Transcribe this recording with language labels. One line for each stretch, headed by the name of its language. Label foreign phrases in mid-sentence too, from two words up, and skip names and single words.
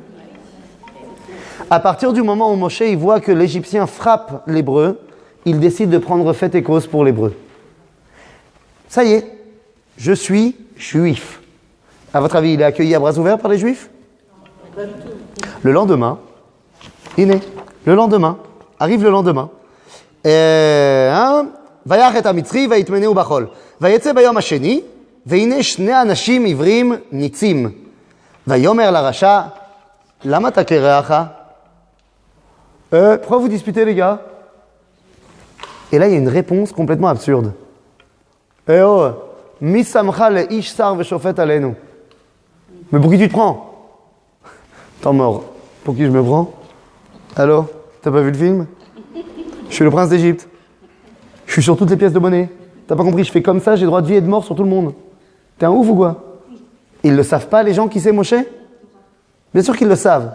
French: À partir du moment où Moshe il voit que l'Égyptien frappe l'Hébreu, il décide de prendre fait et cause pour l'Hébreu. Ça y est, je suis juif. À votre avis, il est accueilli à bras ouverts par les Juifs? Le lendemain, arrive le lendemain.
Hebrew: ויח את המצרי ויטמנהו בחול. ויצא ביום השני, והנה שני אנשים עברים ניצים. ויאמר לרשע, למה אתה קרח?
French: Pourquoi vous disputez, les gars? Et là, il y a une réponse complètement absurde.
Hebrew: מי שמך לאיש שר ושפט עלינו.
French: Mais pour qui tu te prends? Temps mort. Pour qui je me prends? Allô? T'as pas vu le film? Je suis le prince d'Égypte. Je suis sur toutes les pièces de monnaie. T'as pas compris? Je fais comme ça, j'ai droit de vie et de mort sur tout le monde. T'es un ouf ou quoi? Ils le savent pas, les gens qui c'est Moshe? Bien sûr qu'ils le savent.